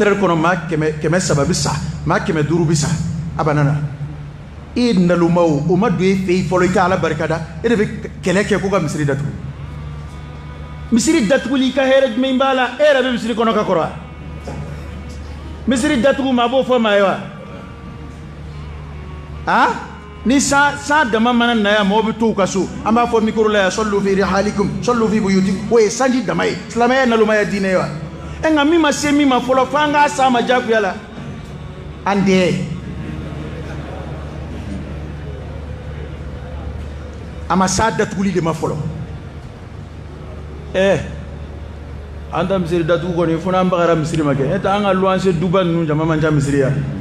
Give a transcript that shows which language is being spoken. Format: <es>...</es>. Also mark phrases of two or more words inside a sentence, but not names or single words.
<bm>heures kɔnɔ maa 300 bi sa maa 500 bi sa a banana i nalumaw o ma don e fɛ yen fɔlɔ i ka ala barikada e de bɛ kɛlɛ kɛ ko ka misiri datugu misiri datuguli ka hɛrɛ jumɛn b'a la e yɛrɛ bɛ misiri kɔnɔ ka kɔrɔ wa misiri datugu maa b'o fɔ maa ye wa ni san dama mana na yan mɔgɔw bɛ to u ka so an b'a fɔ mikoro la yan</bm> <ar>صلوا في رحالكم صلوا في بيوتكم</ar> <bm>o ye sanji dama ye silamɛya ye nalomaya diinɛ ye wa nka min ma se min ma fɔlɔ fo an k'a s'a ma diyagoya la an dɛ a ma s'a datuguli de ma fɔlɔ an ta misiri datugu kɔni fo n'an bagara misiri ma kɛ e ta an ka luwanse duba ninnu jama man ca misiri ya</bm>